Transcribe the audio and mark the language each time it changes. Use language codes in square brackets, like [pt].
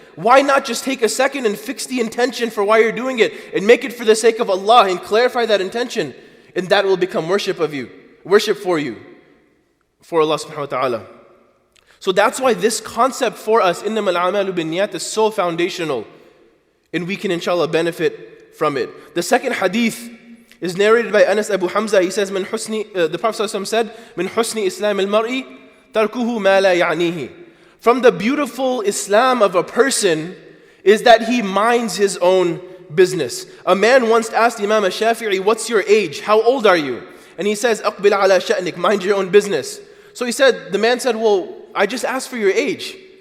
[en] Why not just take a second and fix the intention for why you're doing it and make it for the sake of Allah and clarify that intention, and that will become worship for you, for Allah subhanahu wa ta'ala. So that's why this concept for us, [ar] إِنَّمَا الْأَعْمَالُ بِالنِّيَّاتِ, [en] is so foundational, and we can inshallah benefit from it. The second hadith is narrated by Anas Abu Hamza. He says, the Prophet ﷺ said, [ar] مِنْ حُسْنِ إِسْلَامِ الْمَرْءِ تَرْكُهُ مَا لَا يَعْنِيهِ. [en] From the beautiful Islam of a person is that he minds his own business. A man once asked Imam al-Shafi'i, what's your age? How old are you? And he says, [ar] أَقْبِلْ عَلَى شَأْنِكَ, [en] mind your own business. So the man said, well, I just asked for your age.